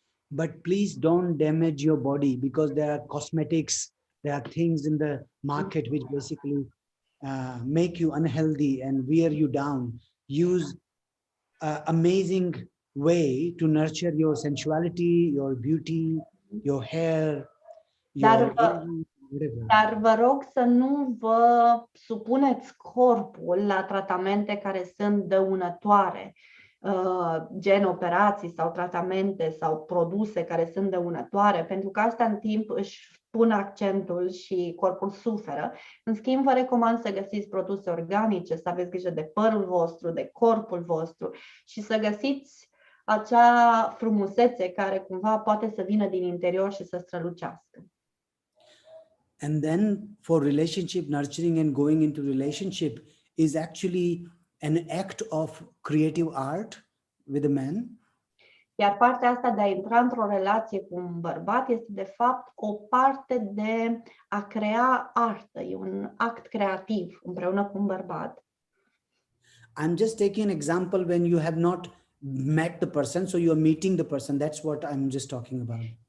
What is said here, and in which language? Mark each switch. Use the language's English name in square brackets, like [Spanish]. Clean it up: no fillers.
[English] But please don't damage your body because there are cosmetics, there are things in the market which basically make you unhealthy and wear you down. Use an amazing way to nurture your sensuality, your beauty, your hair, your [Romanian] Dar vă rog să nu vă supuneți corpul la tratamente care sunt dăunătoare, gen operații sau tratamente sau produse care sunt dăunătoare, pentru că asta în timp își pun accentul și corpul suferă. În schimb, vă recomand să găsiți produse organice, să aveți grijă de părul vostru, de corpul vostru și să găsiți acea frumusețe care cumva poate să vină din interior și să strălucească. [English] And then for relationship nurturing and going into relationship is actually an act of creative art with a man. [Romanian] Iar partea asta de a intra într-o relație cu un bărbat este de fapt o parte de a crea artă, e un act creativ împreună cu un bărbat. [English] I'm just taking an example when you have not met the person, so you're meeting the person. That's what I'm just talking about.